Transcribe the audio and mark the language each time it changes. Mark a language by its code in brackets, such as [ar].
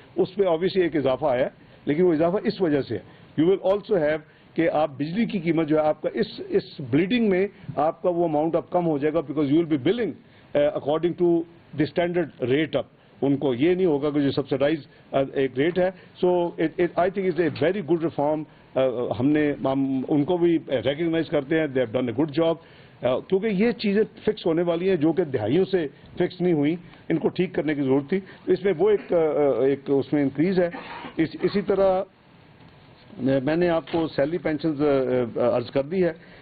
[ur] اس پہ آبویسلی ایک اضافہ آیا, لیکن وہ اضافہ اس وجہ سے ہے. [en] you will also have [ur] کہ آپ بجلی کی قیمت جو ہے آپ کا اس بلیڈنگ میں آپ کا وہ اماؤنٹ اب کم ہو جائے گا, [en] Because you will be billing according to the standard rate. [ur] اب ان کو یہ نہیں ہوگا کہ جو سبسڈائز ایک ریٹ ہے. [en] So I think is a very good reform. [ur] ہم ان کو بھی ریکگنائز کرتے ہیں, [en] they have done a good job, [ur] کیونکہ یہ چیزیں فکس ہونے والی ہیں جو کہ دہائیوں سے فکس نہیں ہوئی. ان کو ٹھیک کرنے کی ضرورت تھی. اس میں وہ ایک اس میں انکریز ہے. اسی طرح میں نے آپ کو سیلری پینشنز عرض کر دی ہے.